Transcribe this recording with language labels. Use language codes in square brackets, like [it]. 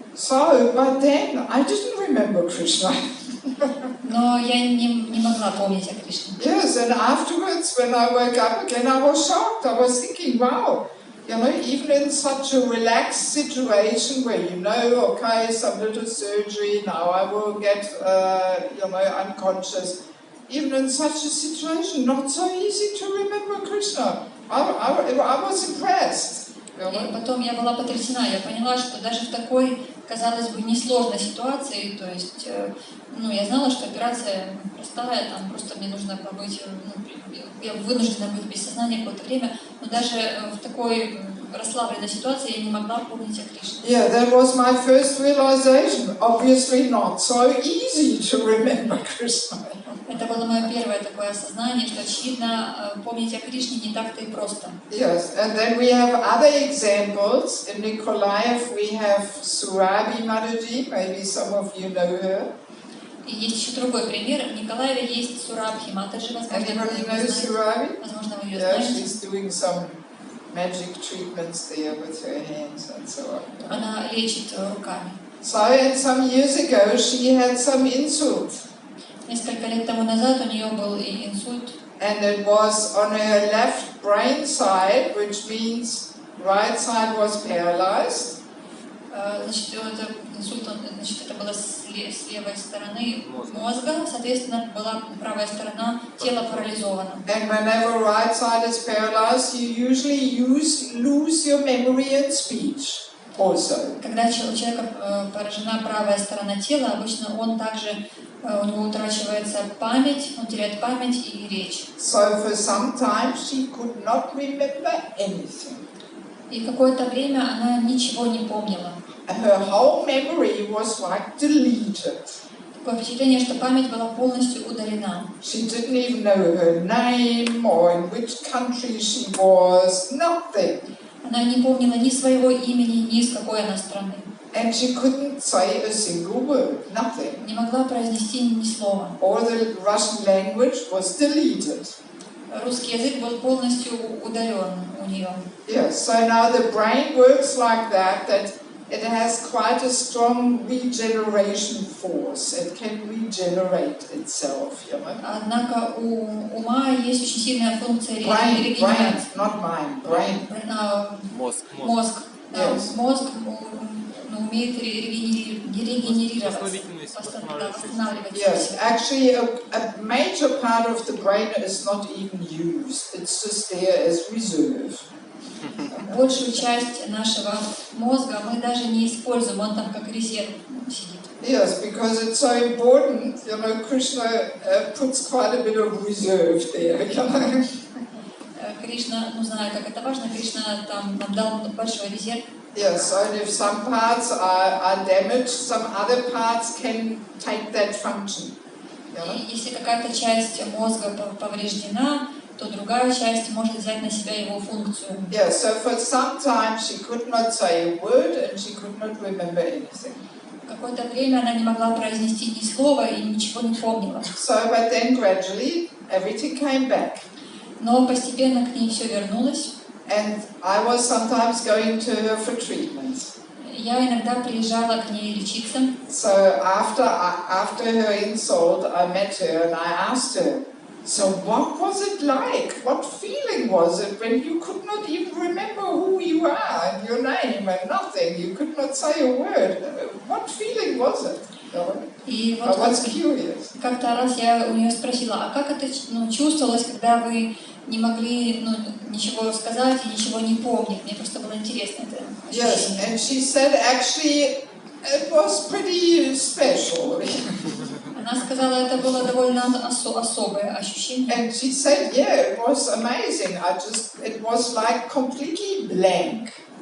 [en] So, but then I didn't remember Krishna. [ru] Но я не могла помнить о Кришне. [en] Yes, and afterwards, when I woke up again, I was shocked. I was thinking, wow, you know, even in such a relaxed situation where you know, okay, some little surgery, now I will get, you know, unconscious. Even in such a situation, not so easy to remember Krishna. I was impressed. [ru] И потом я была потрясена. Я поняла, что даже в такой, казалось бы, несложной ситуации, то есть, я знала, что операция простая, там просто мне нужно побыть, я вынуждена быть без сознания какое-то время, но даже в такой расслабленной ситуации я не могла помнить о Кришне. [en] Yeah, that was my first realization. Obviously not so easy to remember Krishna. [ru] Это было мое первое такое осознание, что, очевидно, помнить о Кришне не так-то и просто. [en] Yes, and then we have other examples. In Nikolaev we have Surabhi Mataji, maybe some of you know her. [ru] И есть еще другой пример. В Николаеве есть Сурабхи Матаджи, [en] Anybody know Surabhi? [ru] Возможно, вы ее [en] Yeah, [ru] знаете. [en] she's doing some magic treatments there with her hands and so on. [ru] Она лечит руками. [en] So, and some years ago she had some insult. [ru] Несколько лет тому назад у нее был и инсульт. [en] And it was on her left brain side, which means right side was paralyzed. [ru] Значит, это инсульт, значит, это было с левой стороны мозга, соответственно, была правая сторона тела парализована. [en] And whenever right side is paralyzed, you usually lose your memory and speech also. [ru] Когда у человека поражена правая сторона тела, обычно он также, у него утрачивается память, он теряет память и речь. [en] So for some time she could not remember anything. [ru] И какое-то время она ничего не помнила. [en] Her whole memory was like deleted. [ru] Такое впечатление, что память была полностью удалена. [en] She didn't even know her name or in which country she was, nothing. [ru] Она не помнила ни своего имени, ни из какой она страны. [en] And she couldn't say a single word, nothing. [ru] Не могла произнести ни слова. [en] All the Russian language was deleted. [ru] Русский язык был полностью удален у нее. [en] Yes, so now the brain works like that it has quite a strong regeneration force. It can regenerate itself, you know. [ru] Однако у ума есть очень сильная функция [en] Brain, [ru] регенерации. [en] not mind, brain. [ru] Мозг. Мозг. [en] Yes. [ru] Мозг умеет регенерироваться, восстанавливать. [en] Yes, actually a major part of the brain is not even used. It's just there as reserve. [ru] Большую часть нашего мозга мы даже не используем, он там как резерв сидит. [en] Yes, because it's so important, you know, Krishna puts quite a bit of reserve there, you know. [ru] Кришна, знаю, как это важно, Кришна там нам дал большой резерв. [en] Yes, so if some parts are damaged, some other parts can take that function. You know? [ru] Если какая-то часть мозга повреждена, то другая часть может взять на себя его функцию. [en] Yeah, so for some time she could not say a word and she could not remember anything. [ru] Какое-то время она не могла произнести ни слова и ничего не помнила. [en] So, but then gradually everything came back. [ru] Но постепенно к ней все вернулось. [en] And I was sometimes going to her for treatments. [ru] Я иногда приезжала к ней лечиться. [en] So after her insult, I met her and I asked her, so what was it like? What feeling was it when you could not even remember who you are and your name and nothing? You could not say a word. What feeling was it? [ru] И [en] I was curious. [ru] как-то раз я у нее спросила, а как это чувствовалось, когда вы не могли ничего сказать и ничего не помнить? Мне просто было интересно это ощущение. [en] Yes, and she said actually it was pretty special. [ru] Она сказала, это было довольно особое ощущение. [en] And she said, yeah, it was amazing. It was like completely blank.